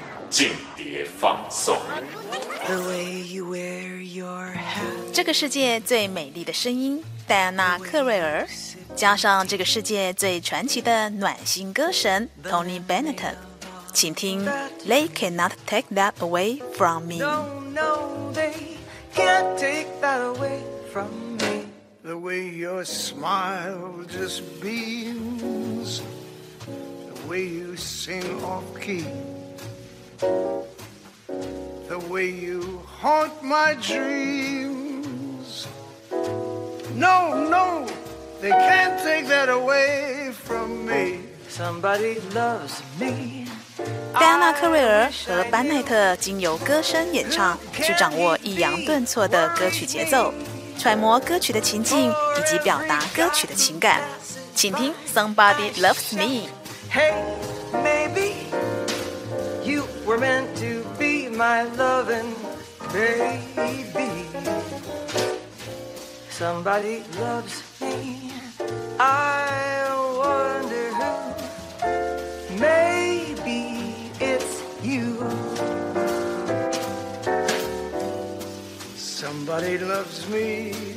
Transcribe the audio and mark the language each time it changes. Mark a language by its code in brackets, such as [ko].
[zh] 间谍放送。 [en] The way you wear your hat。 [zh] 这个世界最美丽的声音，戴安娜·克瑞尔，加上这个世界最传奇的暖心歌神 Tony Bennett， 请听 They Cannot Take That Away From Me。 [en] No, no, they can't take that away from me. The way your smile just beams, the way you sing off key, the way you haunt my dreams, No, no, they can't take that away from me. Somebody loves me. [zh] 戴安娜·克瑞尔和班奈特经由歌声演唱，去掌握抑扬顿挫的歌曲节奏，揣摩歌曲的情境以及表达歌曲的情感。请听 Somebody Loves Me。 [en] Hey, maybe you were meant to be my loving baby. Somebody loves me. I wonder who maybeSomebody loves me.